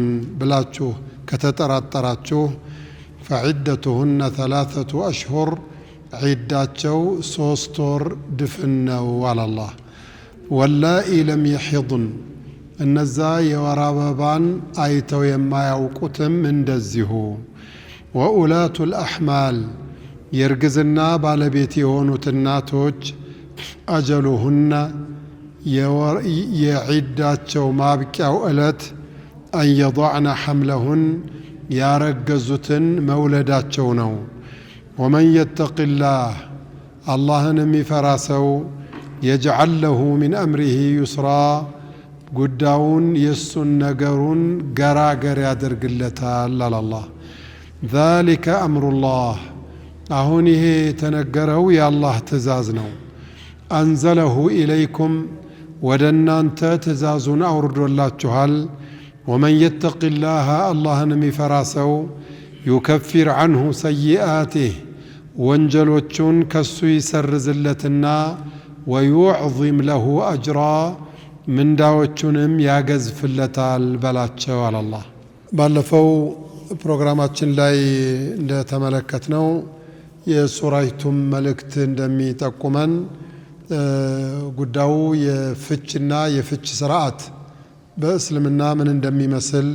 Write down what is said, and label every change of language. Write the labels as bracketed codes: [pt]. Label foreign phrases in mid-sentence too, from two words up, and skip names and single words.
[am] ብላችሁ ከተጠራጠራችሁ ፈዒደቱሁነ 3 أشهر ዒዳቸው 3 ወር ድፍን ነው አለ አላህ። [ar] واللائي لم يحضن [am] እነዛ የወር አበባን አይተው የማያውቁትም እንደዚሁ [ar] وأولات الأحمال [am] የእርግዝና ባለቤት የሆኑት እናቶች አጀሉሁነ የዒዳቸው ማብቂያው ዕለት [ar] أن يضعن حملهن [am] ያረገዙትን መውለዳቸው ነው። [ar] ومن يتق الله [am] አላህን የሚፈራ ሰው [ar] يجعل له من أمره يسرا [am] ጉዳዩን የሱን ነገሩን ገራገር ያደርግለታል አላህ። ذلك [ar] أمر الله [am] አሁን ይሄ የተነገረው የአላህ ትእዛዝ ነው። [ar] أنزله إليكم [am] ወደ እናንተ ትእዛዙን አውርዶላችኋል። [ar] ومن يتق الله [am] አላህን የሚፈራ ሰው [ar] يكفر عنه سيئاته [am] ወንጀሎቹን ከሱ ይሰርዝለትና [ar] ويعظم له أجرا [am] ምንዳዎቹንም ያገዝፍለታል በላቸው አላህ። ባለፈው ፕሮግራማችን ላይ እንደተመለከትነው የሱራይቱም መልእክት እንደሚጠቁመን ጉዳዩ የፍችና የፍች ስርዓት በእስልምና ምን እንደሚመስል